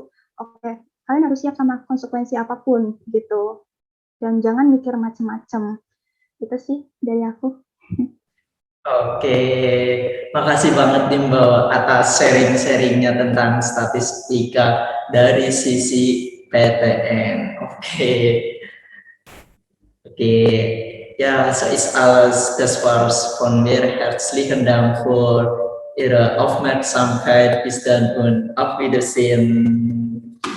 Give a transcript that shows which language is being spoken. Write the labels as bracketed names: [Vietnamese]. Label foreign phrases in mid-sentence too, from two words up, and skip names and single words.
[Indonesian] Oke, kalian harus siap sama konsekuensi apapun gitu, dan jangan mikir macem-macem. Itu sih dari aku. Oke, makasih banget nih Mbak atas sharing-sharingnya tentang statistika dari sisi PTN. Oke, oke. [German] Ja, so ist alles. Das war's von mir. Herzlichen Dank für Ihre Aufmerksamkeit. Bis dann und auf Wiedersehen.